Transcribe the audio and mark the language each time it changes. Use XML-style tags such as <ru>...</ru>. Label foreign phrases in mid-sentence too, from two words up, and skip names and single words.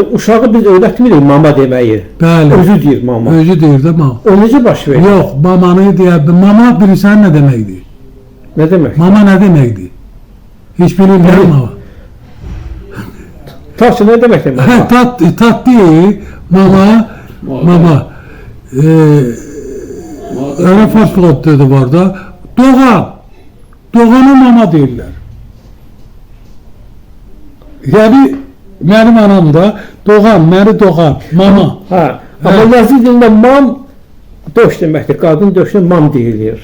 <az>Uşağı biz öyrətmirik mama deməyi. Bəli. Özü deyir mama. Özü deyir də mama. O necə baş verir? Yox, mamanı deyər. Mama bilirsən nə deməkdir? Nə demək? Mama nə deməkdir? Heç bilirlər mama. Taşı nə deməkdir mama? Hə, tat deyil. Mama, mama. Öyle fosfot dedi var da. Doğan. Doğana mama deyirlər. Yəni mənim anam da doğan, məni doğan, mama. Hə. Amma yazı dilində mam döş deməkdir. Qadın döşünə mam deyilir.</az>